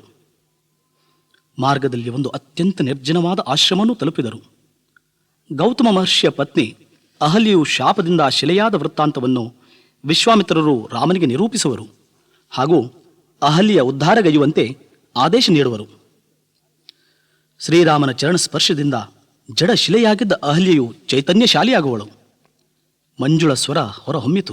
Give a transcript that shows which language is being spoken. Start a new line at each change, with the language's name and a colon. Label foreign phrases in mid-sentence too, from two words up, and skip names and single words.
Kannada: ಮಾರ್ಗದಲ್ಲಿ ಒಂದು ಅತ್ಯಂತ ನಿರ್ಜನವಾದ ಆಶ್ರಮವನ್ನು ತಲುಪಿದರು. ಗೌತಮ ಮಹರ್ಷಿಯ ಪತ್ನಿ ಅಹಲ್ಯೆಯು ಶಾಪದಿಂದ ಶಿಲೆಯಾದ ವೃತ್ತಾಂತವನ್ನು ವಿಶ್ವಾಮಿತ್ರರು ರಾಮನಿಗೆ ನಿರೂಪಿಸುವರು ಹಾಗೂ ಅಹಲ್ಯೆಯ ಉದ್ಧಾರಗೈಯುವಂತೆ ಆದೇಶ ನೀಡುವರು. ಶ್ರೀರಾಮನ ಚರಣ ಸ್ಪರ್ಶದಿಂದ ಜಡ ಶಿಲೆಯಾಗಿದ್ದ ಅಹಲ್ಯೆಯು ಚೈತನ್ಯಶಾಲಿಯಾಗುವಳು. ಮಂಜುಳ ಸ್ವರ ಹೊರಹೊಮ್ಮಿತು.